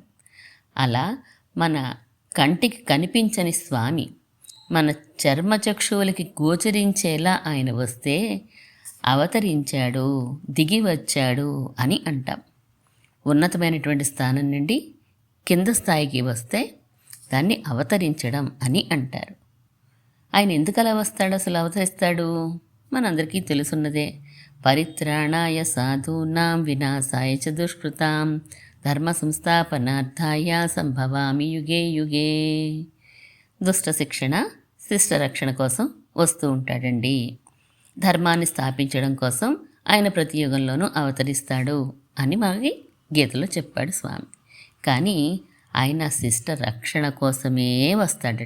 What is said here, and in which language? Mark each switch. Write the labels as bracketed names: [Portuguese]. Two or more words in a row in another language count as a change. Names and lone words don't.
[Telugu] అలా మన కంటికి కనిపించని స్వామి మన చర్మచక్షువులకి గోచరించేలా ఆయన వస్తే అవతరించాడు, దిగి వచ్చాడు అని అంటాం. ఉన్నతమైనటువంటి స్థానం నుండి కింద స్థాయికి వస్తే దాన్ని అవతరించడం అని అంటారు. ఆయన ఎందుకు అలా వస్తాడు, అసలు అవతరిస్తాడు? మనందరికీ తెలుసున్నదే. [Sanskrit] పరిత్రాణాయ సాధూనాం వినాశాయ చ దుష్కృతాం ధర్మ సంస్థాపనార్థాయ సంభవామి యుగే యుగే. [Telugu] దుష్ట శిక్షణ, శిష్ట రక్షణ కోసం వస్తూ ఉంటాడండి. ధర్మాన్ని స్థాపించడం కోసం ఆయన ప్రతి యుగంలోనూ అవతరిస్తాడు అని మనకి గీతలో చెప్పాడు స్వామి. కానీ ఆయన శిష్ట రక్షణ కోసమే వస్తాడట.